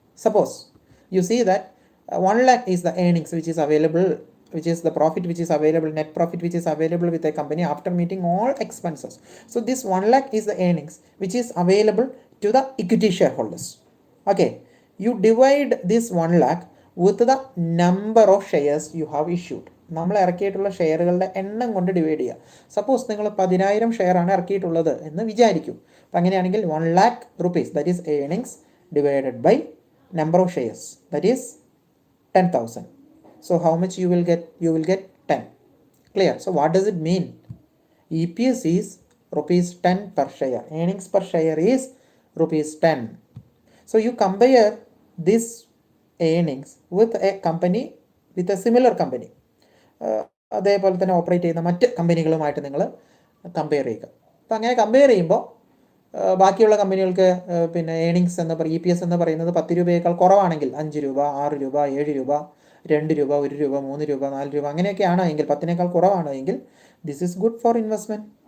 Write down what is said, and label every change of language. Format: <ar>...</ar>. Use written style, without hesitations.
<en>Suppose you see that 1 lakh is the earnings which is available, which is the profit which is available, net profit which is available with a company after meeting all expenses. So this 1 lakh is the earnings which is available to the equity shareholders. Okay, you divide this 1 lakh with the number of shares you have issued.</en> <ml>നമ്മൾ ഇറക്കിയിട്ടുള്ള ഷെയറുകളുടെ എണ്ണം കൊണ്ട് divide ചെയ്യുക. Suppose നിങ്ങൾ 10,000 ഷെയറാണ് ഇറക്കിയിട്ടുള്ളത് എന്ന് വിചാരിക്കും. അപ്പം അങ്ങനെയാണെങ്കിൽ</ml> <en>1 lakh rupees, that is earnings divided by number of shares, that is 10,000. So how much you will get? You will get 10. Clear? So what does it mean? EPS is rupees 10 per share. Earnings per share is rupees 10. So you compare this earnings with a company, with a similar company.</en> <ml>അതേപോലെ തന്നെ operate ചെയ്യുന്ന മറ്റ് കമ്പനികളുമായിട്ട് നിങ്ങൾ compare ചെയ്യുക. അപ്പോൾ അങ്ങനെ compare ചെയ്യുമ്പോൾ ബാക്കിയുള്ള കമ്പനികൾക്ക് പിന്നെ ഏണിങ്സ് എന്ന് EPS എന്ന് പറയുന്നത് 10 രൂപയേക്കാൾ കുറവാണെങ്കിൽ 5 രൂപ, 6 രൂപ, 7 രൂപ, 2 രൂപ, 1 രൂപ, 3 രൂപ, 4 രൂപ അങ്ങനെയൊക്കെയാണ് എങ്കിൽ, 10നേക്കാൾ കുറവാണ് എങ്കിൽ</ml> <en>This is good for investment.</en>